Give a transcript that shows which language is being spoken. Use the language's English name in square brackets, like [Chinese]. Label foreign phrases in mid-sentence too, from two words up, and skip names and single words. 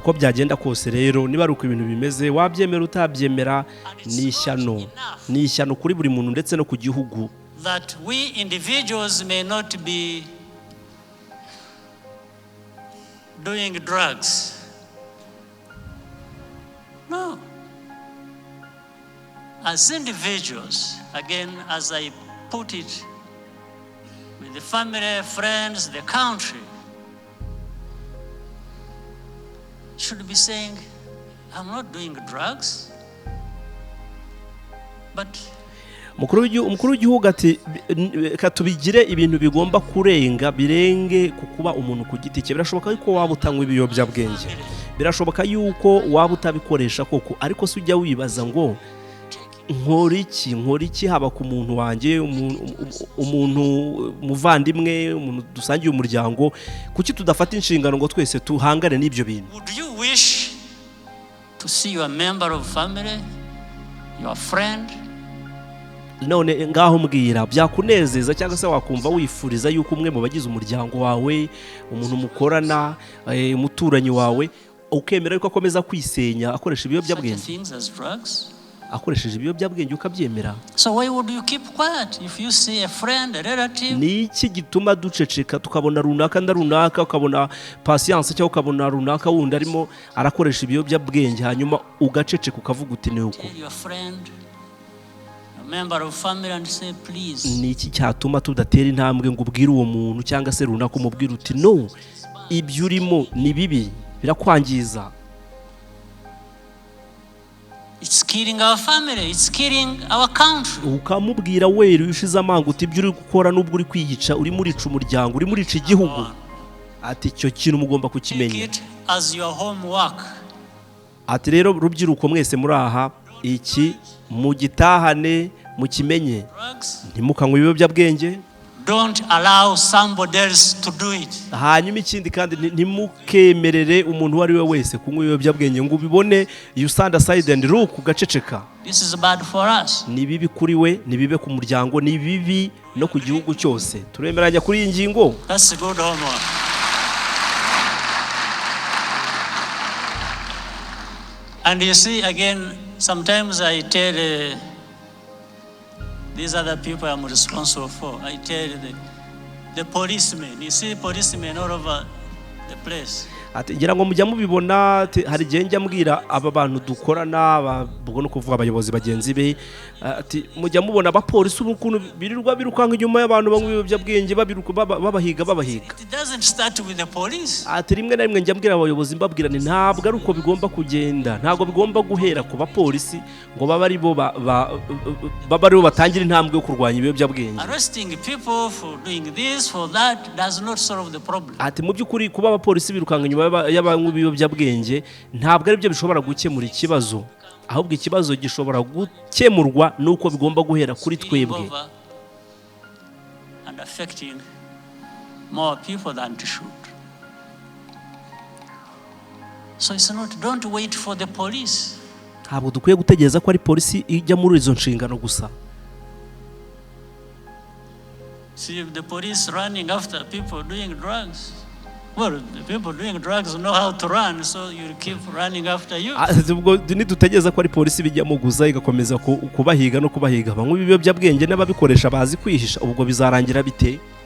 [Kinyarwanda] Uko byagenda kose rero niba ari uko ibintu bimeze, wabyemera utabyemera, ni ishyano kuri buri muntu ndetse no ku gihugu. [English] That we individuals may not be doing drugs. No. As individuals, again, as I put it, with the family, friends, the country, should be saying, I'm not doing drugs, but [Kinyarwanda] umukuru w'igihugu ati katubigire ibintu bigomba birenge kukuba umuntu ku giti cye. Birashoboka yuko waba utanywa ibiyobyabwenge, birashoboka yuko waba utabikoresha koko, ariko se ujya wibaza ngo nkora iki haba ku muntu wanjye, umuntu muvandimwe, umuntu dusangiye umuryango, kuki tudafata inshingano ngo twese tuhangane n'ibyo bintu? [English] Would you wish to see your member of family, your friend, [Kinyarwanda] none ngaho mbwira byakunezeza cyangwa se wakumva wifuriza yuko umwe mu bagize umuryango wawe, umuntu mukorana, umuturanyi wawe, ukemera yuko akomeza kwisenya akoresha ibiyobyabwenge, akoresheje ibiyobyabwenge ukabyemera? [English] So why would you keep quiet if you see a friend, a relative? [Kinyarwanda] Ni iki gituma duceceka tukabona runaka ndarunaka, ukabona patience cyangwa ukabona runaka wundi arimo arakoresha ibiyobyabwenge, hanyuma ugaceceka ukavuga uti ni uko? Ni iki cyatuma tudatera intambwe ngo ubwire uwo muntu cyangwa se runaka umubwire uti no, ibyo urimo ni bibi, birakwangiza? [English] It's killing our family, it's killing our country. [Kinyarwanda] Ukamubwira wera ushize amanga uti ibyo uri gukora nubwo uri kwiyica, uri murica umuryango, uri murica igihugu, ati icyo kintu mugomba kukimenya. [English] As your homework. [Kinyarwanda] Ati rero rubyiruko mwese muri aha, iki mugitahane mukimenye, ntimukanywe ibiyobyabwenge. [English] Don't allow somebody else to do it. [Kinyarwanda] Hanyuma ikindi kandi ntimukemerere umuntu uwo ari we wese kunywa ibiyobyabwenge ngo ubibone [English] you stand aside and look [Kinyarwanda] ugaceceka. [English] This is bad for us. [Kinyarwanda] Ni bibi kuri we, ni bibi ku muryango, ni bibi no ku gihugu cyose. Turemeranya kuri iyi ngingo? [English] That's a good homework. And you see again, sometimes I tell these other people I'm responsible for, I tell the policemen, you see policemen all over the place. [Kinyarwanda] Ati ngira ngo mujya mubibona, hari gihe njya mbwira aba bantu dukorana, ubwo no kuvuga abayobozi bagenzi be, ati mujya mubona abapolisi ukuntu birirwa birukanka inyuma y'abantu bamwe ibiyobyabwenge babahiga. [English] It doesn't start with the police. [Kinyarwanda] Ati rimwe na rimwe njya mbwira abayobozi mbabwira ni ntabwo ari uko bigomba kugenda, ntabwo bigomba guhera ku bapolisi ngo baba ari bo batangira intambwe yo kurwanya ibiyobyabwenge. [English] Arresting people for doing this for that does not solve the problem. [Kinyarwanda] Ati mu by'ukuri kuba abapolisi birukanka inyuma y'abanywi ibiyobyabwenge ntabwo ari byo bishobora gukemura ikibazo, ahubwo ikibazo gishobora gukemurwa nuko bigomba guhera kuri twebwe. [English] And affecting more people than it should. So it's not, don't wait for the police. [Kinyarwanda] Ntabwo dukwiye gutegereza ko ari polisi ijya muri izo nshingano gusa. [English] See, if the police running after people doing drugs, well, the people doing drugs know how to run, so you keep running after you. [Kinyarwanda] Ubwo nidutegereza ko ari polisi bijyamo gusa igakomeza kubahiga no kubahiga, bamwe ibiyobyabwenge n'ababikoresha bazi kwihisha, ubwo bizarangira bite?